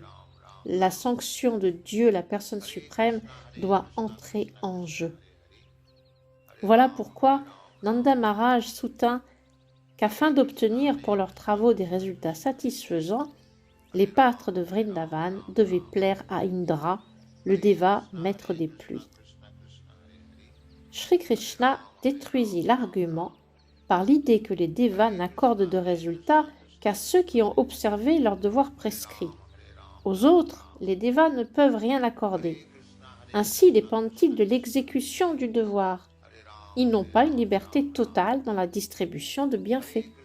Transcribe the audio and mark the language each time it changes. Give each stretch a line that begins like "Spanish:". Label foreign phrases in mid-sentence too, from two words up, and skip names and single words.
French: La sanction de Dieu, la personne suprême, doit entrer en jeu. Voilà pourquoi Nanda Maharaj soutint qu'afin d'obtenir pour leurs travaux des résultats satisfaisants, les pâtres de Vrindavan devaient plaire à Indra, le déva maître des pluies. Shri Krishna détruisit l'argument par l'idée que les dévas n'accordent de résultats qu'à ceux qui ont observé leurs devoirs prescrits. Aux autres, les dévas ne peuvent rien accorder. Ainsi dépendent-ils de l'exécution du devoir. Ils n'ont pas une liberté totale dans la distribution de bienfaits.